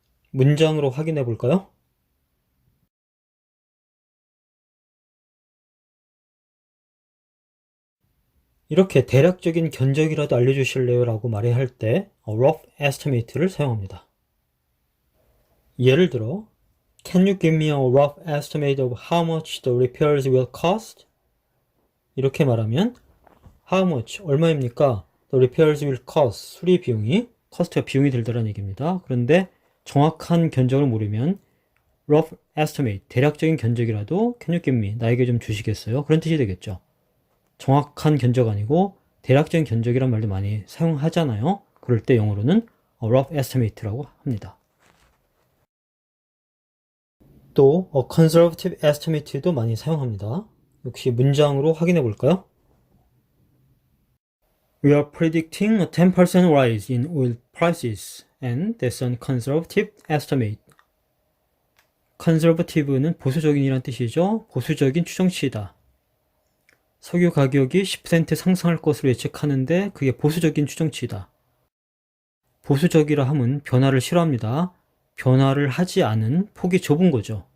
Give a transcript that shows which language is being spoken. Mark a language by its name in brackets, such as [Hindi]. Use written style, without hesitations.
[Korean] 문장으로 확인해 볼까요? 이렇게 대략적인 견적이라도 알려주실래요? 라고 말해야 할 때 rough estimate를 사용합니다. [English] 예를 들어 Can you give me a rough estimate of how much the repairs will cost? [Korean] 이렇게 말하면 [English] How much? [Korean] 얼마입니까? [English] The repairs will cost. [Korean] 수리 비용이 cost가 비용이 들더라는 얘기입니다. 그런데 정확한 견적을 모르면 rough estimate, 대략적인 견적이라도 [English] Can you give me? [Korean] 나에게 좀 주시겠어요? 그런 뜻이 되겠죠. 정확한 견적 아니고 대략적인 견적이란 말도 많이 사용하잖아요. 그럴 때 영어로는 [English] a rough estimate [Korean] 라고 합니다. 또 [English] a conservative estimate [Korean] 도 많이 사용합니다. 역시 문장으로 확인해 볼까요? [English] We are predicting a 10% rise in oil prices and that's a conservative estimate. [Korean] conservative는 보수적인이란 뜻이죠. 보수적인 추정치이다. 석유 가격이 10% 상승할 것으로 예측하는데 그게 보수적인 추정치이다. 보수적이라 함은 변화를 싫어합니다. 변화를 하지 않은 폭이 좁은 거죠.